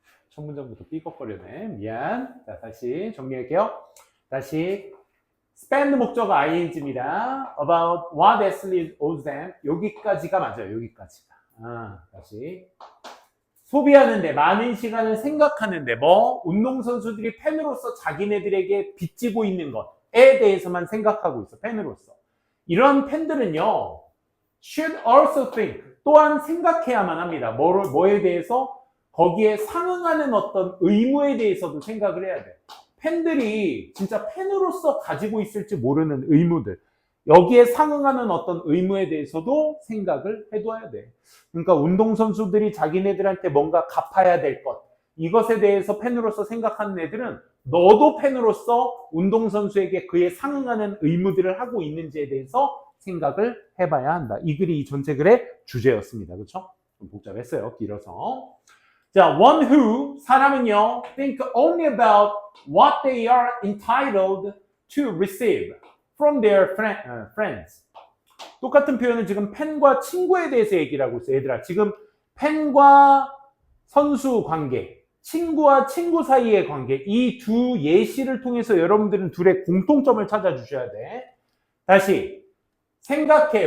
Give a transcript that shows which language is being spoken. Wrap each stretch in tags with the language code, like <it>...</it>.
<ko>첫 문장부터 삐걱거리네. 미안. 자, 다시 정리할게요. 다시. spend 목적어 ing입니다.</ko> <en>About what athlete owes them.</en> <ko>여기까지가 맞아요. 여기까지가. 다시. 소비하는데 많은 시간을 생각하는데 운동선수들이 팬으로서 자기네들에게 빚지고 있는 것에 대해서만 생각하고 있어. 팬으로서. 이런 팬들은요.</ko> <en>should also think.</en> <ko>또한 생각해야만 합니다. 뭐에 대해서? 거기에 상응하는 어떤 의무에 대해서도 생각을 해야 돼. 팬들이 진짜 팬으로서 가지고 있을지 모르는 의무들. 여기에 상응하는 어떤 의무에 대해서도 생각을 해둬야 돼. 그러니까 운동선수들이 자기네들한테 뭔가 갚아야 될 것. 이것에 대해서 팬으로서 생각하는 애들은 너도 팬으로서 운동선수에게 그에 상응하는 의무들을 하고 있는지에 대해서 생각을 해봐야 한다. 이 글이 이 전체 글의 주제였습니다. 그렇죠? 좀 복잡했어요. 길어서.</ko> <en>자, one who,</en> <ko>사람은요,</ko> <en>think only about what they are entitled to receive from their friends.</en> <ko>똑같은 표현은 지금 팬과 친구에 대해서 얘기를 하고 있어요. 얘들아, 지금 팬과 선수 관계, 친구와 친구 사이의 관계, 이 두 예시를 통해서 여러분들은 둘의 공통점을 찾아주셔야 돼. 다시. 생각해.</ko>